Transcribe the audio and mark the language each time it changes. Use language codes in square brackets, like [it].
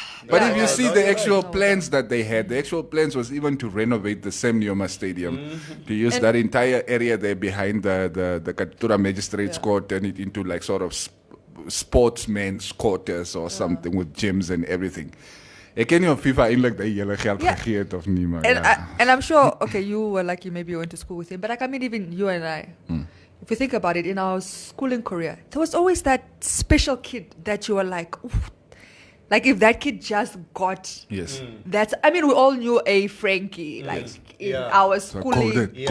[en] But if you see the actual plans that they had, the actual plans was even to renovate the Sam Nujoma Stadium, to use that entire area there behind the Katutura Magistrates Court, turn it into like sort of sportsmen's quarters or something with gyms and everything. [af] Ek ken nie of FIFA eintlik daai hele geld gegee het of nie, maar [en] And I'm sure, okay, you were lucky, maybe you went to school with him, but like, I mean, even you and I, if you think about it, in our schooling career, there was always that special kid that you were like, oof, like if that kid just got, yes, that's, I mean, we all knew a Frankie, like in our schooling.